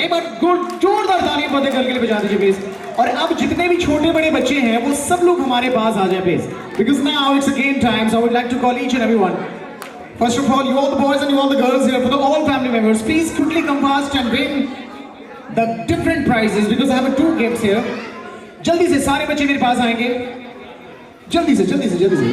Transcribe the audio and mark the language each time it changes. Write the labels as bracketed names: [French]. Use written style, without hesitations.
[Hindi] एक बार जोरदार तालियां फतेह करके लिए बजा दीजिए प्लीज। और अब जितने भी छोटे बड़े बच्चे हैं वो सब लोग हमारे पास आ जाए please, [English] because now it's a game time, so I would like to call each and everyone. First of all, you all the boys and you all the girls here, for the all family members, please quickly come fast and win the different prizes, because I have 2 gifts here. [Hindi] जल्दी से सारे बच्चे मेरे पास आएंगे, जल्दी से जल्दी से जल्दी से।